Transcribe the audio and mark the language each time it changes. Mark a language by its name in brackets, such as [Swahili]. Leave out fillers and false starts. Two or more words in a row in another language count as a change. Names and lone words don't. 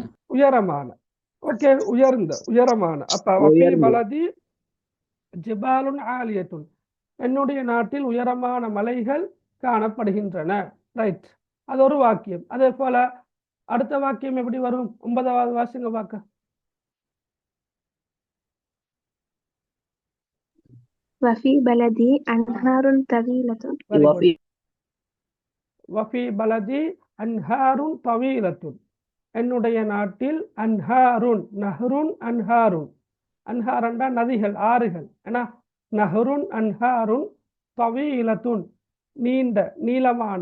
[Tamil] உயரமான. ஓகே, உயர்ந்த உயரமான. [Arabic] அப்ப وفي بلدي جبال عالية. [Tamil] என்னுடைய நாட்டில் உயரமான மலைகள் காணப்படுகின்றன. ரைட். அது ஒரு வாக்கியம். அதே போல அடுத்த வாக்கியம் எப்படி வரும்? 9வது வாசிங்க பார்க்க. [Arabic] وفي بلدي أنهار طويلة وفي بلدي أنهار طويلة. [Tamil] என்னுடைய நாட்டில் [Arabic] أنهار. نهر أنهار. [Tamil] அன்ஹாரண்டா நதிகள், ஆறுகள். ஏன்னா [Arabic] نهر أنهار طويلة [Tamil] நீண்ட நீளமான.